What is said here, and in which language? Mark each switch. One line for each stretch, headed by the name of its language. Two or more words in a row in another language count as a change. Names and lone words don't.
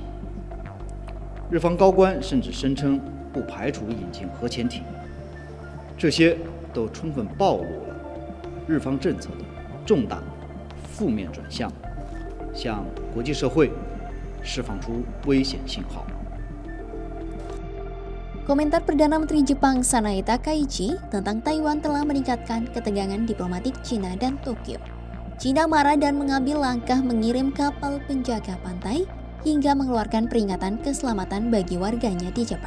Chinese: 日方高官甚至声称不排除引进核潜艇，这些都充分暴露了日方政策的重大负面转向，向国际社会释放出危险信号。
Indonesian: Komentar Perdana Menteri Jepang Sanae Takaichi tentang Taiwan telah meningkatkan ketegangan diplomatik Cina dan Tokyo. Cina marah dan mengambil langkah mengirim kapal penjaga pantai hingga mengeluarkan peringatan keselamatan bagi warganya di Jepang.